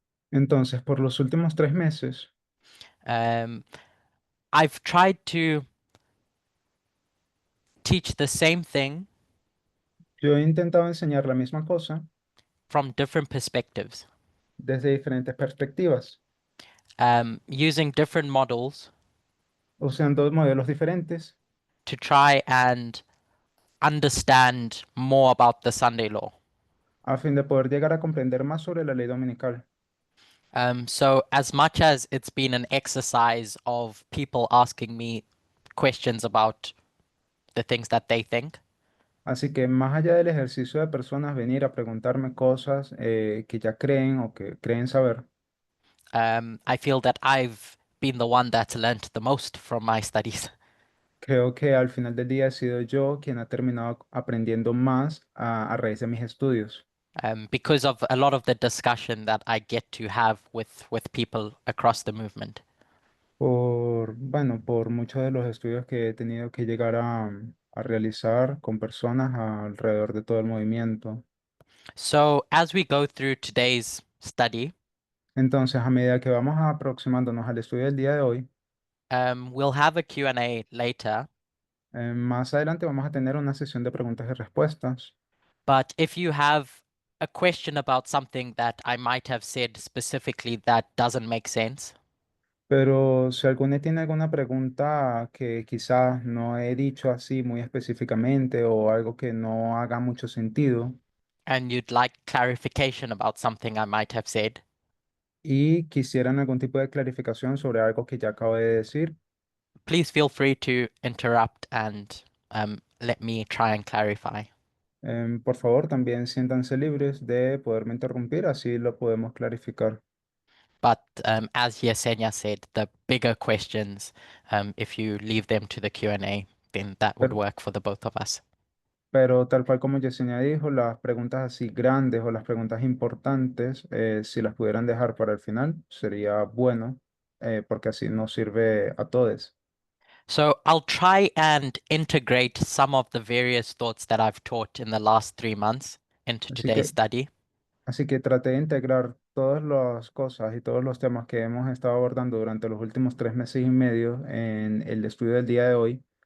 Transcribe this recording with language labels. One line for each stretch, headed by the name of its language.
Spanish: Entonces, por los últimos 3 meses,
English: I've tried to teach the same thing
Spanish: yo he intentado enseñar la misma cosa
English: from different perspectives,
Spanish: desde diferentes perspectivas,
English: using different models
Spanish: usando modelos diferentes
English: to try and understand more about the Sunday law.
Spanish: a fin de poder llegar a comprender más sobre la ley dominical.
English: So as much as it's been an exercise of people asking me questions about the things that they think,
Spanish: Así que más allá del ejercicio de personas venir a preguntarme cosas que ya creen o que creen saber,
English: I feel that I've been the one that's learnt the most from my studies.
Spanish: creo que al final del día he sido yo quien ha terminado aprendiendo más a raíz de mis estudios.
English: Because of a lot of the discussion that I get to have with people across the movement.
Spanish: Bueno, por muchos de los estudios que he tenido que llegar a realizar con personas alrededor de todo el movimiento.
English: So as we go through today's study,
Spanish: Entonces, a medida que vamos aproximándonos al estudio del día de hoy,
English: we'll have a Q&A later.
Spanish: más adelante vamos a tener una sesión de preguntas y respuestas.
English: But if you have a question about something that I might have said specifically that doesn't make sense,
Spanish: Pero si alguno tiene alguna pregunta que quizás no he dicho así muy específicamente o algo que no haga mucho sentido
English: and you'd like clarification about something I might have said,
Spanish: y quisieran algún tipo de clarificación sobre algo que ya acabo de decir,
English: please feel free to interrupt and let me try and clarify.
Spanish: por favor también siéntanse libres de poderme interrumpir, así lo podemos clarificar.
English: But as Yesenia said, the bigger questions, if you leave them to the Q&A, then that would
Spanish: Pero,
English: work for the both of us.
Spanish: pero tal cual como Yesenia dijo, las preguntas así grandes o las preguntas importantes, si las pudieran dejar para el final, sería bueno, porque así nos sirve a todos.
English: So I'll try and integrate some of the various thoughts that I've taught in the last 3 months into
Spanish: Así
English: today's
Spanish: que
English: study.
Spanish: Así que traté de integrar todas las cosas y todos los temas que hemos estado abordando durante los últimos 3 meses y medio en el estudio del día de hoy.